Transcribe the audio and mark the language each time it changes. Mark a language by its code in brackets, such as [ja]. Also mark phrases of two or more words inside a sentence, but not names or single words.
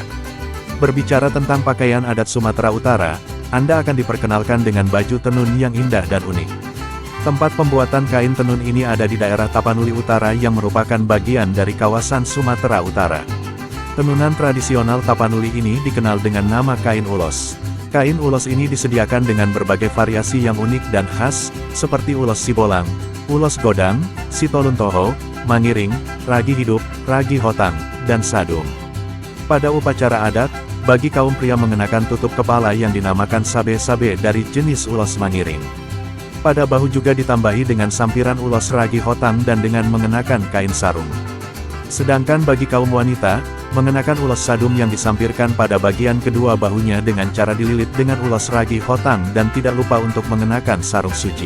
[id] Berbicara tentang pakaian adat Sumatera Utara, Anda akan diperkenalkan dengan baju tenun yang indah dan unik. Tempat pembuatan kain tenun ini ada di daerah Tapanuli Utara yang merupakan bagian dari kawasan Sumatera Utara. Tenunan tradisional Tapanuli ini dikenal dengan nama kain ulos. Kain ulos ini disediakan dengan berbagai variasi yang unik dan khas, seperti ulos sibolang, ulos godang, sitoluntoho, mangiring, ragi hidup, ragi hotang, dan sadung. Pada upacara adat, bagi kaum pria mengenakan tutup kepala yang dinamakan sabe-sabe dari jenis ulos mangiring. Pada bahu juga ditambahi dengan sampiran ulos ragi hotang dan dengan mengenakan kain sarung. Sedangkan bagi kaum wanita, mengenakan ulos sadum yang disampirkan pada bagian kedua bahunya dengan cara dililit dengan ulos ragi hotang dan tidak lupa untuk mengenakan sarung suci.